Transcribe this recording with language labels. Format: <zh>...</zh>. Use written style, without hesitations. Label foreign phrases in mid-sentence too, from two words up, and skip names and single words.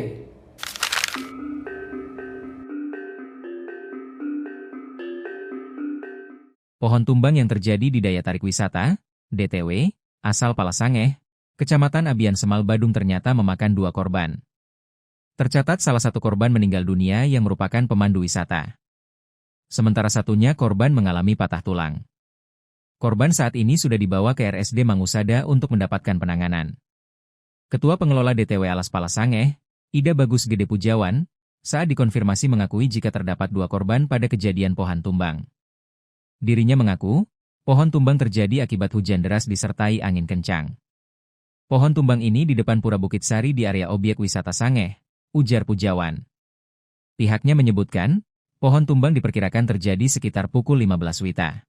<id>Pohon tumbang yang terjadi di Daya Tarik Wisata, DTW, asal Palasangeh, Kecamatan Abian Semal Badung ternyata memakan 2 korban. Tercatat salah satu korban meninggal dunia yang merupakan pemandu wisata. Sementara satunya korban mengalami patah tulang. Korban saat ini sudah dibawa ke RSUD Mangusada untuk mendapatkan penanganan. Ketua Pengelola DTW Alas Palasangeh, Ida Bagus Gede Pujawan, saat dikonfirmasi mengakui jika terdapat 2 korban pada kejadian pohon tumbang. Dirinya mengaku, pohon tumbang terjadi akibat hujan deras disertai angin kencang. Pohon tumbang ini di depan Pura Bukit Sari di area objek wisata Sangeh, ujar Pujawan. Pihaknya menyebutkan, pohon tumbang diperkirakan terjadi sekitar pukul 15 WITA.</id>